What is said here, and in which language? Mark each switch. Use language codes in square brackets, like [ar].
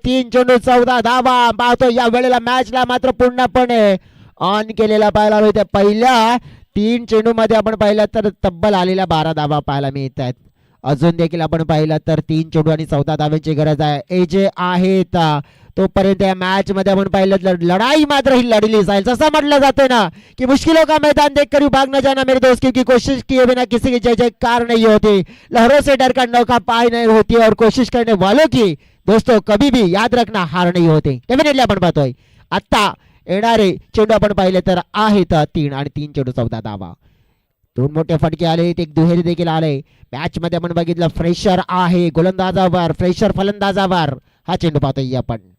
[mr] 3 चेंडू 14 धावा पाहतो. या वेळेला मॅचला मात्र पूर्णपणे ऑन केलेला पाहायला मिळते. पहिल्या 3 चेंडू मध्ये आपण पाहिलं तर तब्बल आलेल्या 12 धावा पाहायला मिळत आहेत. अजून देखील आपण पाहिलं तर 3 चेंडू आणि 14 धाव्यांची गरज आहे. एजे आहेत तोपर्यंत या मॅच मध्ये आपण पाहिलं तर लढाई मात्र ही लढली जाईल. जसं म्हटलं जातं ना की [hi] मुश्किलों का मैदान देख कर भाग न जाना मेरे दोस्त, क्योंकि कोशिश किए बिना किसी की जय जयकार नहीं होती. लहरों से डर कर नौका पार नहीं होती और कोशिश करने वालों की दोस्तों कभी भी याद रखना हार नहीं होते. [mr] डेफिनेटली आपण पाहतोय आता येणारे चेंडू आपण पाहिले तर आहेत 3 आणि 3 चेंडू 14 धावा. 2 मोठे फटके आले, एक दुहेरी देखील आले. मॅच मध्ये आपण बघितलं फ्रेशर आहे गोलंदाजावर, फ्रेशर फलंदाजावर. हा चेंडू पाहतोय आपण.